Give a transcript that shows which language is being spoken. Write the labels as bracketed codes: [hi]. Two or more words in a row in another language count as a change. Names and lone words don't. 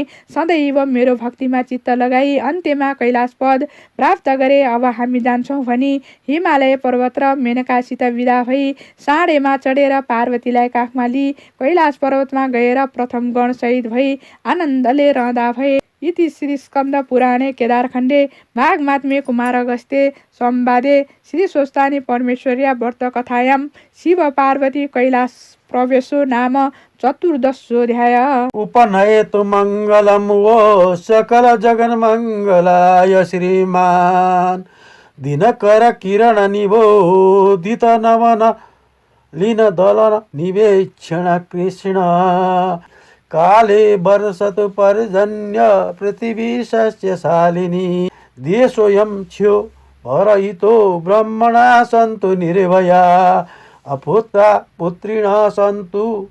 [ne] सदैव मेरो भक्तिमा चित्त लगाई अन्त्यमा कैलाश पद प्राप्त गरे। अब हामी जान्छौँ भनी हिमालय पर्वत र मेनकासित विदा भई साँडेमा चढेर पार्वतीलाई काखमा लिई कैलाश पर्वतमा गएर प्रथम गण सहित भई आनन्दले रहँदा भए। [sa] इति श्री स्कन्द पुराणे केदारखण्डे माघ मात्मे कुमार अगस्त्ये संवादे श्री स्वस्तानी परमेश्वर्या व्रत कथायां शिव पार्वती कैलाश प्रवेशो नाम चतुर्दशोऽध्याय। उपनयतु मङ्गलं वो सकल जगन्मङ्गलाय श्रीमान् दिनकर किरण निबोधित नवन लीन दलन निवेक्षण कृष्ण काले वर्षतु पर्जन्य पृथिवी सस्यशालिनी देशोऽयं क्षयो भरहितो ब्रह्मणा सन्तु निर्भया अपुत्रा पुत्रिणः सन्तु